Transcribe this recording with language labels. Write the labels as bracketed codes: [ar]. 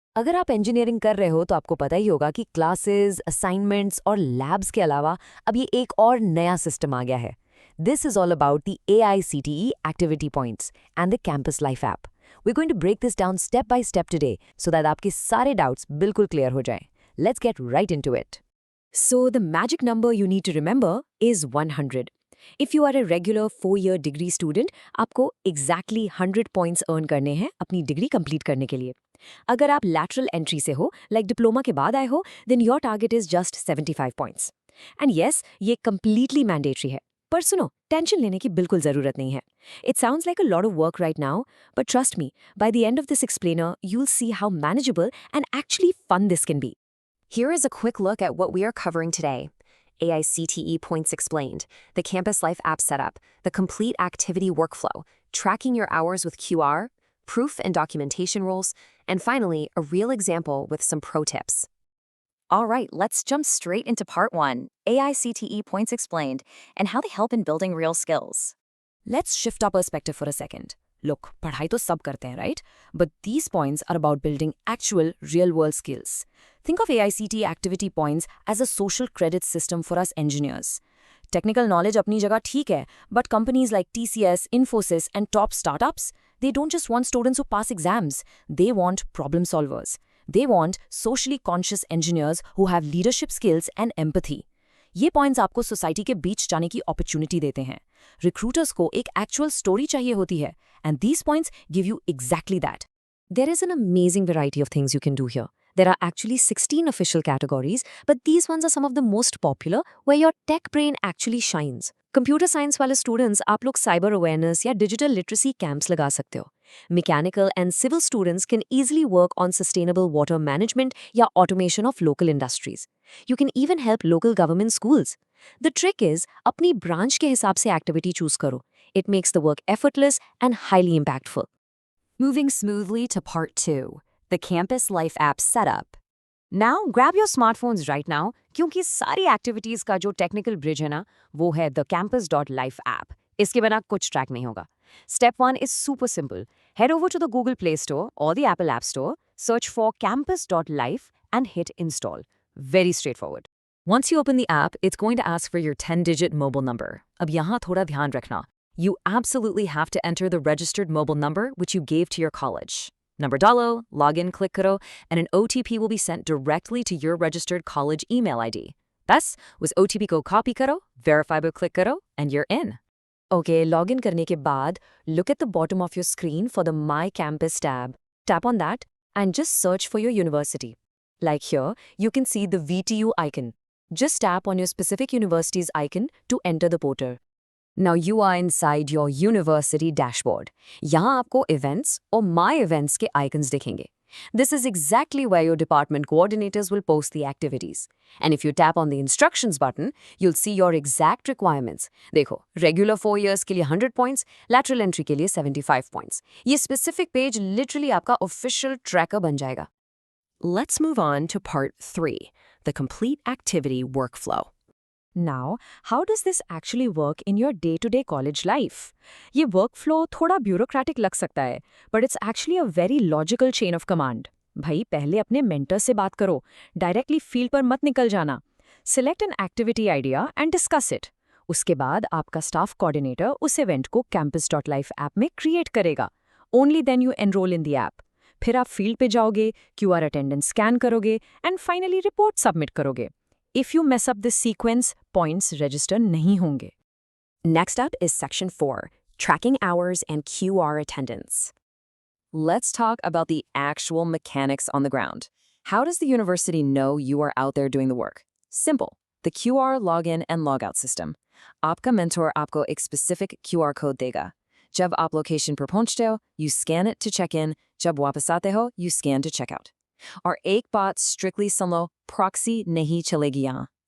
[hi] अगर आप इंजीनियरिंग कर रहे हो तो आपको पता ही होगा कि क्लासेस, असाइनमेंट्स और लैब्स के अलावा अब ये एक और नया सिस्टम आ गया है। [en] This is all about the AICTE activity points and the campus life app. We going to break this down step by step today so that [hi] आपके सारे डाउट्स बिल्कुल क्लियर हो जाएं। [en] Let's get right into it. So the magic number you need to remember is 100. If you are a regular 4-year degree student, [hi] आपको exactly 100 points earn करने हैं अपनी degree complete करने के लिए। अगर आप lateral entry से हो, like डिप्लोमा के बाद आए हो, [en] then your target is just 75 points. And yes, ये completely mandatory है। [hi] पर सुनो, टेंशन लेने की बिल्कुल ज़रूरत नहीं है। [en] It sounds like a lot of work right now, but trust me, by the end of this explainer, you'll see how manageable and actually fun this can be. Here is a quick look at what we are covering today. AICTE Points Explained, the Campus Life app setup, the complete activity workflow, tracking your hours with QR, proof and documentation rules, and finally, a real example with some pro tips. All right, let's jump straight into part 1, AICTE Points Explained, and how they help in building real skills. Let's shift our perspective for a second. [hi] Look, पढ़ाई तो सब करते हैं, right? [en] But these points are about building actual real-world skills. Think of AICTE activity points as a social credit system for us engineers. Technical knowledge [hi] अपनी जगह ठीक है, [en] but companies like TCS, Infosys, and top startups, they don't just want students who pass exams. They want problem solvers. They want socially conscious engineers who have leadership skills and empathy. [hi] ये points आपको society के बीच जाने की opportunity देते हैं। Recruiters को एक actual story चाहिए होती है, [en] And these points give you exactly that. There is an amazing variety of things you can do here. There are actually 16 official categories, but these ones are some of the most popular where your tech brain actually shines. [hi] Computer science वाले students, आप लोग cyber awareness या digital literacy camps लगा सकते हो. [en] Mechanical and civil students can easily work on sustainable water management या automation of local industries. You can even help local government schools. The trick is, [hi] अपनी branch के हिसाब से activity choose करो. [en] It makes the work effortless and highly impactful. Moving smoothly to part 2, the Campus Life app setup. Now grab your smartphones right now, [hi] क्योंकि सारी activities का जो technical bridge है ना, वो है the campus.life app. इसके बिना कुछ ट्रैक नहीं होगा. [en] Step 1 is super simple. Head over to the Google Play Store or the Apple App Store, search for campus.life and hit install. Very straightforward. Once you open the app, it's going to ask for your 10-digit mobile number. [hi] अब यहाँ थोड़ा ध्यान रखना. [en] You absolutely have to enter the registered mobile number which you gave to your college. Number डालो, login click करो, and an OTP will be sent directly to your registered college email ID. [hi] बस उस OTP को copy करो, verify पर click करो, [en] and you're in. Okay, [hi] login करने के बाद, [en] look at the bottom of your screen for the My Campus tab. Tap on that and just search for your university. Like here, you can see the VTU icon. Just tap on your specific university's icon to enter the portal. Now you are inside your university dashboard. [hi] यहाँ आपको events और my events के icons दिखेंगे. [en] This is exactly where your department coordinators will post the activities. And if you tap on the instructions button, you'll see your exact requirements. [hi] देखो, regular 4 years के लिए 100 points, lateral entry के लिए 75 points. ये specific page literally आपका official tracker बन जाएगा. [en] Let's move on to part 3, the complete activity workflow. Now, how does this actually work in your day-to-day college life? [hi] ये workflow थोड़ा bureaucratic लग सकता है, [en] but it's actually a very logical chain of command. [hi] भाई पहले अपने mentor से बात करो, directly field पर मत निकल जाना. [en] Select an activity idea and discuss it. [hi] उसके बाद आपका staff coordinator उस event को campus.life app में create करेगा. [en] Only then you enroll in the app. [hi] फिर आप field पे जाओगे, QR attendance scan करोगे, [en] and finally report submit करोगे. If you mess up this sequence, points register नहीं होंगे. Next up is section 4, tracking hours and QR attendance. Let's talk about the actual mechanics on the ground. How does the university know you are out there doing the work? Simple. The QR login and logout system. [hi] आपका mentor आपको एक specific QR code देगा. जब आप location पर पहुंचते हो, [en] you scan it to check in. [hi] जब वापस आते हो, [en] you scan to check out. [hi] और एक बात strictly सुन लो, proxy नहीं चलेगी यहाँ.